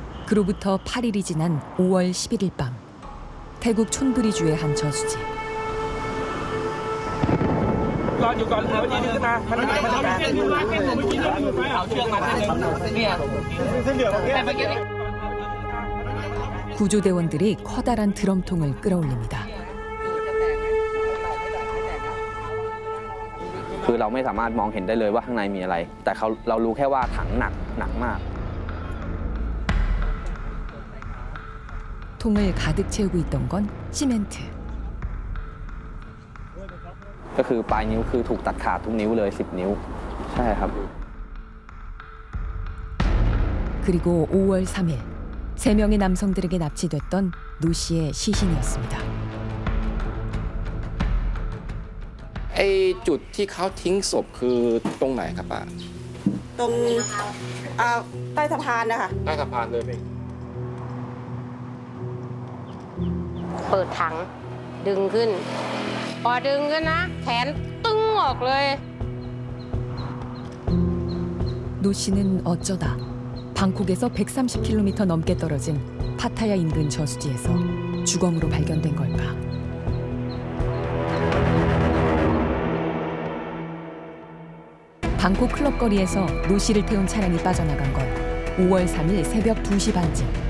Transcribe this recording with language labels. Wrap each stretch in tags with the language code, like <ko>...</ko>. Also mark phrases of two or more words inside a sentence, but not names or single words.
<ko>그로부터 8일이 지난 5월 11일 밤 태국 촌부리주의 한 저수지. 구조대원들이 커다란 드럼통을 끌어올립니다.</ko> <th>คือเราไม่สามารถมองเห็นได้เลยว่าข้างในมีอะไรแต่เรารู้แค่ว่าถังหนักมาก</th> <ko>통을 가득 채우고 있던 건 시멘트.</ko> <th>ก็คือปลายนิ้วคือถูกตัดขาดทุกนิ้วเลย10 นิ้วใช่ครับ</th> <ko>그리고 5월 3일 3명의 남성들에게 납치됐던 노 씨의 시신이었습니다.</ko> <th>ไอ้จุดที่เขาทิ้งศพคือตรงไหนครับป้า ตรงใต้สะพานนะคะ ใต้สะพานเลย เปิดถังดึงขึ้น พอดึงขึ้นนะแขนตึ้งออกเลย</th> <ko>노 씨는 어쩌다 방콕에서 130km 넘게 떨어진 파타야 인근 저수지에서 주검으로 발견된 걸까? 방콕 클럽 거리에서 노 씨를 태운 차량이 빠져나간 건 5월 3일 새벽 2시 반쯤.</ko>